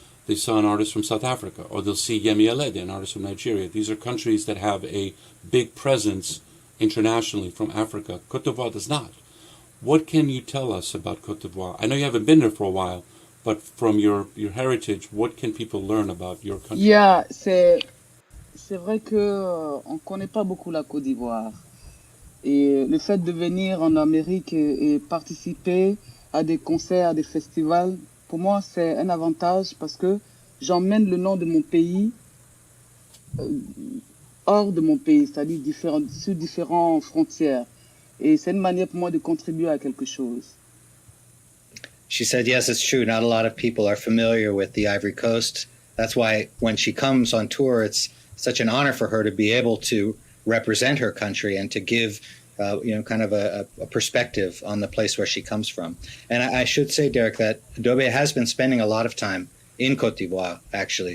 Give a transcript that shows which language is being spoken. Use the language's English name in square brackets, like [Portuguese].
[English] They saw an artist from South Africa, or they'll see Yemi Alade, an artist from Nigeria. These are countries that have a big presence internationally from Africa. Côte d'Ivoire does not. What can you tell us about Côte d'Ivoire? I know you haven't been there for a while, but from your heritage, what can people learn about your country? [French] Yeah, c'est vrai que on connaît pas beaucoup la Côte d'Ivoire. Et le fait de venir en Amérique et participer à des concerts, à des festivals, pour moi, c'est un avantage parce que j'emmène le nom de mon pays hors de mon pays, c'est-à-dire sur différentes frontières. Et c'est une manière pour moi de contribuer à quelque chose. [English] She said, yes, it's true. Not a lot of people are familiar with the Ivory Coast. That's why when she comes on tour, it's such an honor for her to be able to represent her country and to give, kind of a perspective on the place where she comes from. And I should say, Derek, that Dobe has been spending a lot of time in Côte d'Ivoire, actually.